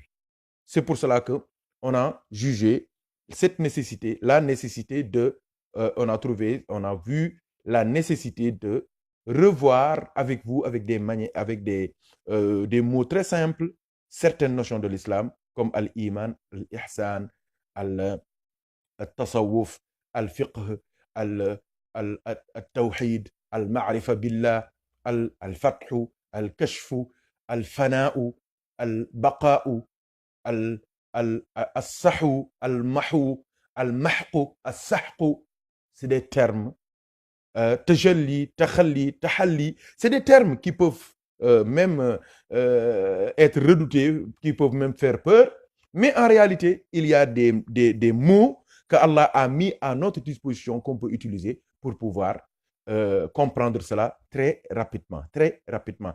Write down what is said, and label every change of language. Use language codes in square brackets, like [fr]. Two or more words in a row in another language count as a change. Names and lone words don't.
[fr] C'est pour cela qu'on a jugé cette nécessité, la nécessité de... on a vu la nécessité de revoir avec vous, avec des mots très simples, certaines notions de l'islam, comme [ar] الإيمان، الإحسان، التصوف، الفقه، التوحيد، المعرفة بالله, الفتح، الكشف، الفناء، البقاء، الصحو، المحو، المحق، السحق. [fr] C'est des termes. [ar] تجلّي، تخلّي، تحلّي. [fr] C'est des termes qui peuvent même être redoutés, qui peuvent même faire peur. Mais en réalité, il y a des mots que Allah a mis à notre disposition qu'on peut utiliser pour pouvoir comprendre cela très rapidement, très rapidement.